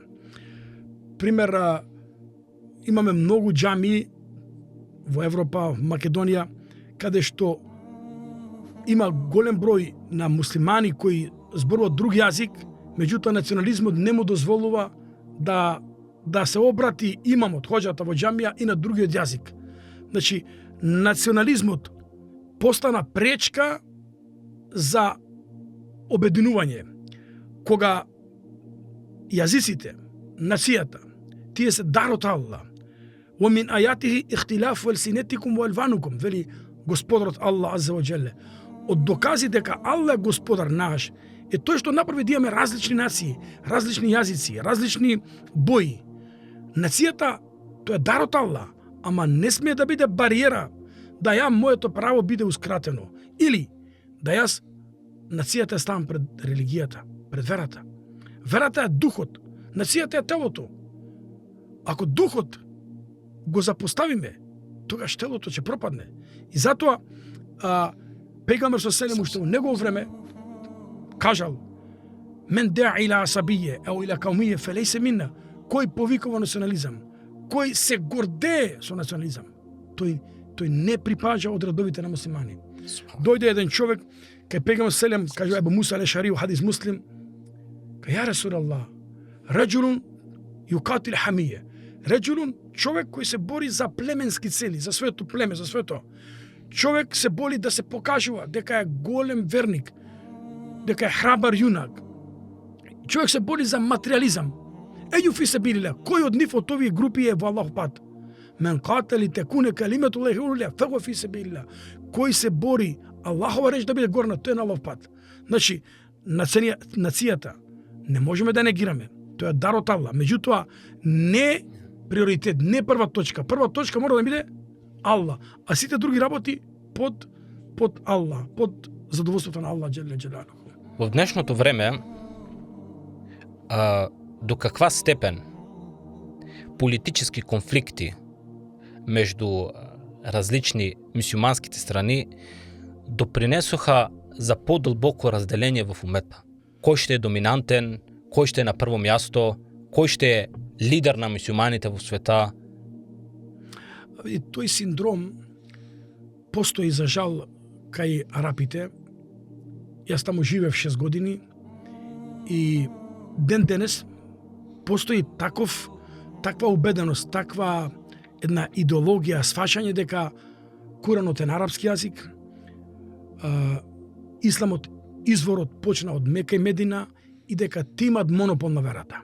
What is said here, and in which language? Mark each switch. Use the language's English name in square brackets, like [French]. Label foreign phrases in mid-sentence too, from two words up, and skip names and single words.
[Macedonian] Пример, имаме многу џами во Европа, в Македонија, каде што има голем број на муслимани кои зборуваат друг јазик, меѓутоа национализмот не му дозволува да се обрати имамот, хоџата во џамија и на другиот јазик. Значи, национализмот постана пречка за обединување. Кога јазиците, нацијата, тие се дар од Аллах. [Arabic] وَمِنْ آيَاتِهِ اخْتِلَافُ أَلْسِنَتِكُمْ وَأَلْوَانُكُمْ, [Macedonian] вели Господарот Аллах [Arabic] عز وجل. [Macedonian] Од докази дека Аллах е Господар наш е тој што направи да имаме различни нации, различни јазици, различни бои. Нацијата, тоа е дар од Аллах, ама не смее да биде бариера да моето право биде ускратено. Или да јас нацијата е ставам пред религијата, пред верата. Верата е духот, нацијата е телото. Ако духот го запоставиме, тогаш телото ќе пропадне. И затоа Пегамбер со селем уште во негово време кажал: [Arabic] "من دعا إلى عصبية أو إلى قومية فليس منا." [Macedonian] Кој повикува национализам, кој се гордее со национализам, тој не припаѓа од редовите на муслимани. Дојде еден човек кај Пегамбер селем, кажува Ебу Муса ал-Ешари, хадис Муслим, [Arabic] قال يا رسول الله رجل يقاتل حمية. Раџулун, [Macedonian] човек кој се бори за племенски цели, за своето племе, за своето. Човек се боли да се покажува дека е голем верник, дека е храбар јунак. Човек се боли за материализам. [Arabic] أيهم في سبيل الله, [Macedonian] кој од нив од овие групи е во Аллахов пат? [Arabic] من قاتل لتكون كلمة الله العليا فهو في سبيل الله. [Macedonian] Кој се бори Аллахова реч да биде горна, тој е на Аллахов пат. Значи, нацијата не можеме да негираме. Тоа е дар од Аллах. Меѓутоа, не приоритет, не прва точка. Прва точка мора да биде Аллах, а сите други работи под Аллах, под задоволството на Аллах [Arabic] جل جلاله. [Bulgarian] В днешното време, до каква степен политически конфликти между различни мюсюлманските страни допринесоха за по-дълбоко разделение в умета? [Macedonian] Кој ще е доминантен, кој ще е на прво място, кој ще е лидер на мюсюлманите во света? И тој синдром постои за жал кај арапите. Јас таму живеев 6 години и ден денес постои таква убеденост, таква една идеологија, сваќање дека Куранот е на арапски јазик, исламот изворот почна од Мека и Медина и дека ти имат монопол на верата.